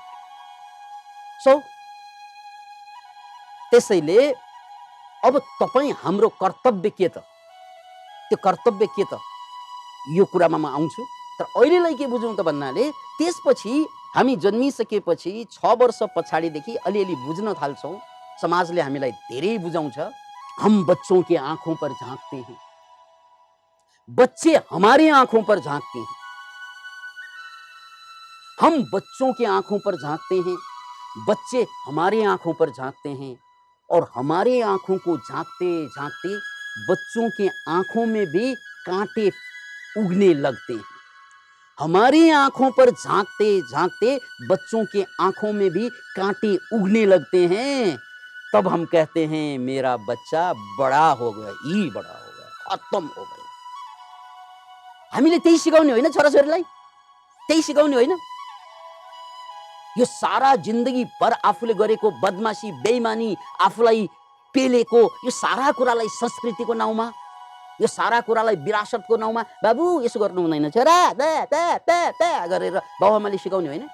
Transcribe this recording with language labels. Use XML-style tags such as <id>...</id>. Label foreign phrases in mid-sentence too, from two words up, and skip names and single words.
<ne>सो त्यसैले अब तपाईँ हाम्रो कर्तव्य के त, त्यो कर्तव्य के त, यो कुरामा म आउँछु। तर अहिलेलाई के बुझौँ त भन्नाले त्यसपछि हामी जन्मिसकेपछि 6 वर्ष पछाडिदेखि अलिअलि बुझ्न थाल्छौँ। समाजले हामीलाई धेरै बुझाउँछ।</ne> <hi>हम बच्चों के आंखों पर झांकते हैं, बच्चे हमारे आंखों पर झांकते हैं। हम बच्चों के आंखों पर झांकते हैं, बच्चे हमारे आंखों पर झांकते हैं, और हमारे आंखों को झांकते झांकते बच्चों के आंखों में भी कांटे उगने लगते हैं। हमारी आंखों पर झांकते झांकते बच्चों के आंखों में भी कांटे उगने लगते हैं। तब हम कहते हैं मेरा बच्चा बड़ा हो गया, ही बड़ा हो गया, खत्म हो गया।</hi> <ne>हामीले त्यही सिकाउने होइन छोराछोरीलाई, त्यही सिकाउने होइन। यो सारा जिन्दगी भर आफूले गरेको बदमाशी, बेइमानी, आफूलाई पेलेको यो सारा कुरालाई संस्कृतिको नाउँमा, यो सारा कुरालाई विरासतको नाउँमा बाबु यसो गर्नु हुँदैन छोरा गरेर बाबुआमाले सिकाउने होइन।</ne>